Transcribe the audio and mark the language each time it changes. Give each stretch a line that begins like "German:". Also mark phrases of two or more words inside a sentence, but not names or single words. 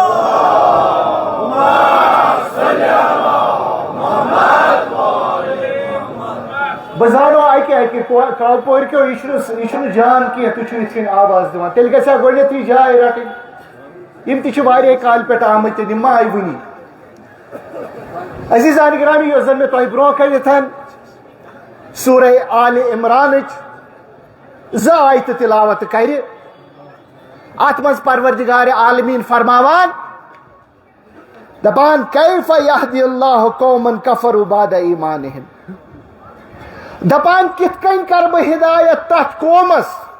Kashmiri: بہ زانو اکہ کالپور کیو یہ جان کی تھی ات کن آواز دِوان تیٚلہِ گژھِ ہا گۄڈنیتھٕے جاے رٹٕنۍ یم تہِ چھِ واریاہ کالہِ پٮ۪ٹھ آمٕتۍ یم ما آیہِ وٕنی عزیزان گرامی یۄس زن مےٚ تۄہہِ برونٛہہ کٔنِتھ سورہ آل عمرانٕچ زٕ آیتہٕ تلاوت کرِ ات منٛز پروردگار عالمیٖن فرماوان دپان
Arabic: کیف یہدی اللہ قومن کفروا بعد ایمانہم
Kashmiri: دپان کت کن کر بہ ہدایت تتھ قومس